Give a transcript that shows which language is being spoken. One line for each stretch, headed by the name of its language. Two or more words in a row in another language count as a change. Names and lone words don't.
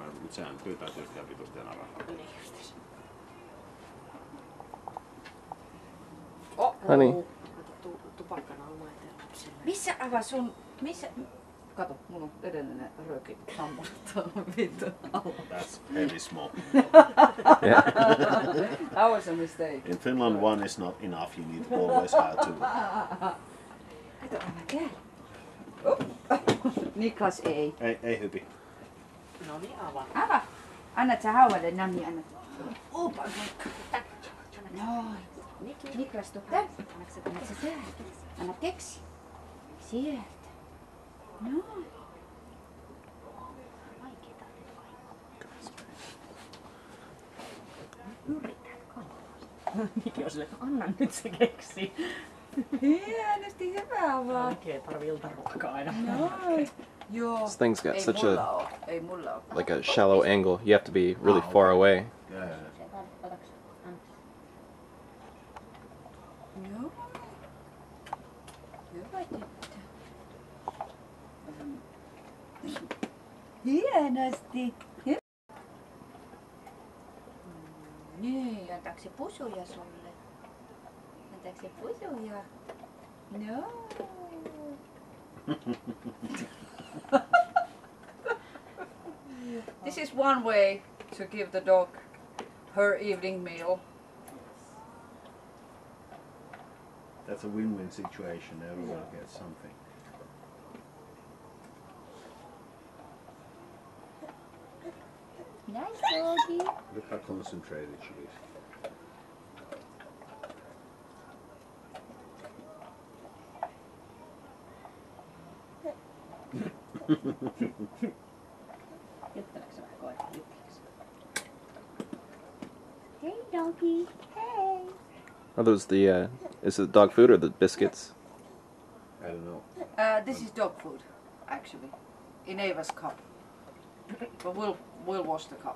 Finnish: Mutta sehän pyytää tietysti ihan vitusti enää rahaa. Niin justis. Honey. Tupakkana on maitteen lapsille. Missä Ava sun... Missä... Kato, mulla on edellinen rööki sammuttaa vittu alla.
English: That's heavy smoke. Yeah. That was a mistake. In Finland one is not enough, you need always have two.
Finnish: Kato, Ava, käy. Niklas ei. Ei hypi. No niin, avaa. Ava, annat sä hauvalle Nami, annat. Opa, noin. Niklas, tuu tänne. Annat sä täältä. Anna keksi. Sieltä. Noin. Niki on silleen, anna nyt se keksi. Hienosti, hyvä vaan. Oikein tarvii iltaruokaa aina. Noin. Joo.
English: This thing's got
Finnish: Ei
English: such
Finnish: mulla
English: a
Finnish: oo. Ei mulla oo.
English: like a shallow angle. You have to be really far away. Yeah.
Finnish: Joo. Hyvä tyttö. Hienosti. Niin, antaako se pusuja sulle? Antaako se pusuja? No.
English: This is one way to give the dog her evening meal. That's a win-win situation. Everyone gets something. Nice doggy. Look how concentrated she is.
Finnish: Jutteleeko se vähän koira?
English: Hey doggy. Hey. Are those the is it dog food or the biscuits? I don't know. This is dog food, actually, in Ava's cup. But we'll wash the cup.